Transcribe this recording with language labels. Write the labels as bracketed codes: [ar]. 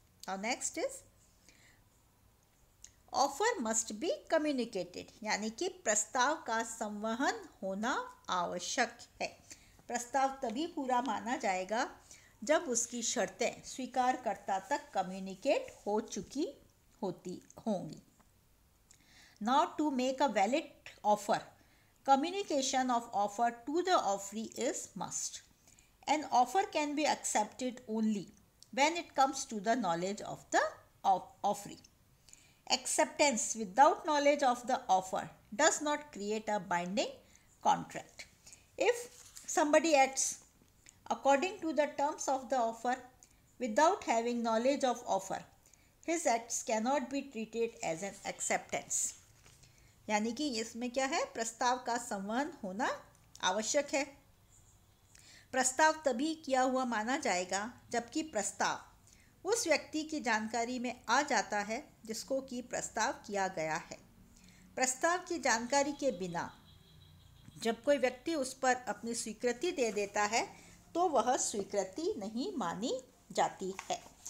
[hi] और [en] next is offer must be communicated, [hi] यानी कि प्रस्ताव का संवहन होना आवश्यक है। प्रस्ताव तभी पूरा माना जाएगा जब उसकी शर्तें स्वीकारकर्ता तक कम्युनिकेट हो चुकी होंगी। [en] Now to make a valid offer, communication of offer to the offeree is must. An offer can be accepted only when it comes to the knowledge of the offeree. Acceptance without knowledge of the offer does not create a binding contract. If somebody acts according to the terms of the offer without having knowledge of offer, his acts cannot be treated as an acceptance. [hi] यानी कि इसमें क्या है, प्रस्ताव का संवहन होना आवश्यक है। प्रस्ताव तभी किया हुआ माना जाएगा जबकि प्रस्ताव उस व्यक्ति की जानकारी में आ जाता है जिसको कि प्रस्ताव किया गया है। प्रस्ताव की जानकारी के बिना जब कोई व्यक्ति उस पर अपनी स्वीकृति दे देता है तो वह स्वीकृति नहीं मानी जाती है।